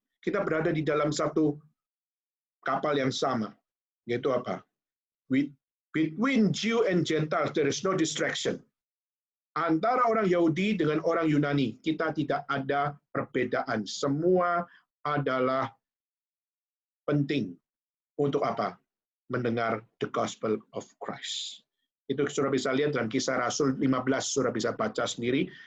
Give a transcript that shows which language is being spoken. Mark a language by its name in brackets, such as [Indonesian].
[Indonesian] Kita berada di dalam satu kapal yang sama. Yaitu apa? [English] Between Jew and Gentiles, there is no distraction. [Indonesian] Antara orang Yahudi dengan orang Yunani, kita tidak ada perbedaan. Semua adalah penting untuk apa? Mendengar [English] the gospel of Christ. [Indonesian] Itu saudara bisa lihat dalam Kisah Rasul 15, saudara bisa baca sendiri.